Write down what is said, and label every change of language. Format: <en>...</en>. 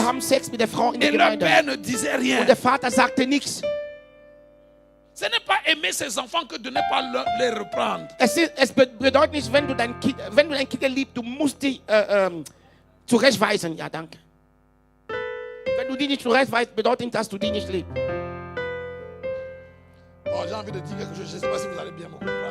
<de>haben Sex mit der Frau in der</de> <fr>Et leur</fr> <de>Gemeinde.</de> <fr>père ne disait rien.</fr> <de>Und der Vater sagte nichts.</de> <fr>Ce n'est pas aimer ses enfants que de ne pas les reprendre.</fr> <de>Es bedeutet nicht, wenn du dein Kind liebst, du musst die zurechtweisen. Ja, danke. Wenn du die nicht zurechtweist, bedeutet nicht, dass du die nicht liebst.</de> <fr>Oh, j'ai envie de dire quelque chose. Je ne sais pas si vous allez bien me comprendre.</fr>